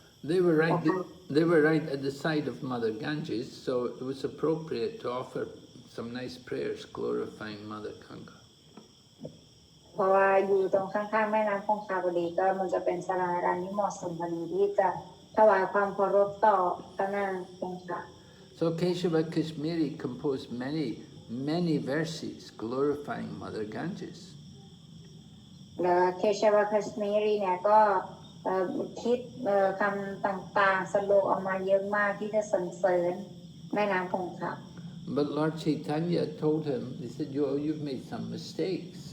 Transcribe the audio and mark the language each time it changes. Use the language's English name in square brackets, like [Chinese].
[English] They were right at the side of Mother Ganges, so it was appropriate to offer some nice prayers glorifying Mother Ganga. [Thai] เพราะว่าอยู่ตรงข้างๆแม่น้ำคงคาพอดีก็มันจะเป็นสถานการณ์ที่เหมาะสมพอดีที่จะถวายความเคารพต่อพระนางคงคา [English] So Keshava Kashmiri composed many verses glorifying Mother Ganges. [Thai] แล้วเคชวาคัชมีรีเนี่ยก็คิดคำต่างๆสโลกออกมาเยอะมากที่จะสรรเสริญแม่น้ำคงคา [English] But Lord Chaitanya told him, he said, you've made some mistakes.